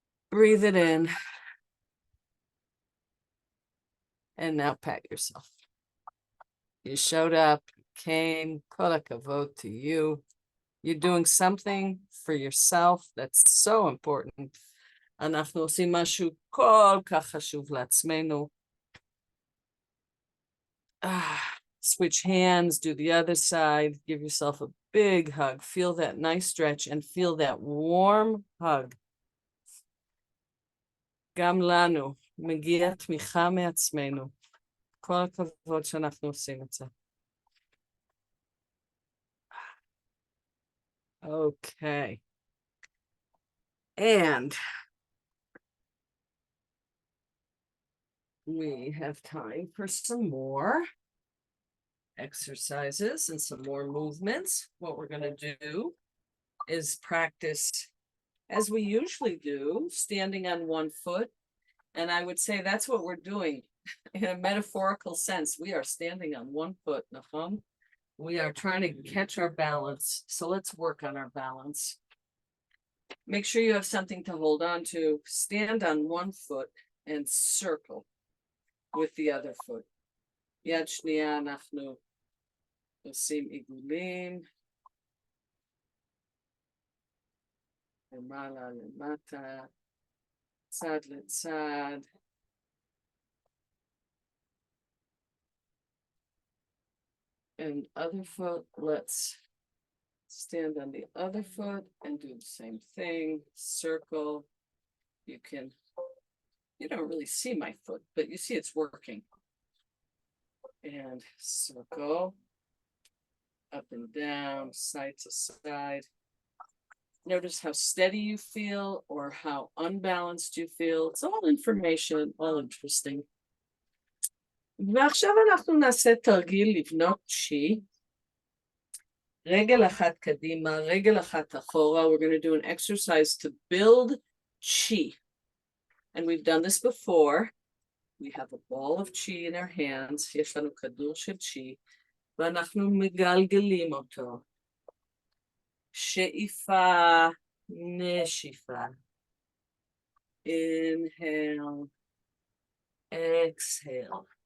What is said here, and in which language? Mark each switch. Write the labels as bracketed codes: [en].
[en] Breathe it in. And now pat yourself. You showed up, you came, [he] kol hakavod [en] to you. You're doing something for yourself that's so important. [he] אנחנו עושים משהו כל כך חשוב לעצמנו. [en] Switch hands, do the other side, give yourself a big hug. Feel that nice stretch and feel that warm hug. [he] גם לנו מגיע תמיכה מעצמנו. כל הכבוד שאנחנו עושים את זה. [en] Okay. And we have time for some more exercises and some more movements. What we're going to do is practice, as we usually do, standing on one foot. And I would say that's what we're doing in a metaphorical sense. We are standing on one foot, Nahum. We are trying to catch our balance. So let's work on our balance. Make sure you have something to hold on to. Stand on one foot and circle with the other foot. [he] יד שנייה אנחנו עושים עיגולים. למעלה למטה. צד לצד. [en] And other foot, let's stand on the other foot and do the same thing. Circle. You don't really see my foot, but you see it's working. And circle. Up and down, side to side. Notice how steady you feel or how unbalanced you feel. It's all information, all interesting. [he] ועכשיו אנחנו נעשה תרגיל לבנות צ'י. רגל אחת קדימה, רגל אחת אחורה. [en] We're going to do an exercise to build chi. And we've done this before. We have a ball of chi in our hands. [he] יש לנו כדור של chi. ואנחנו מגלגלים אותו. שאיפה, נשיפה. [en] Inhale, exhale.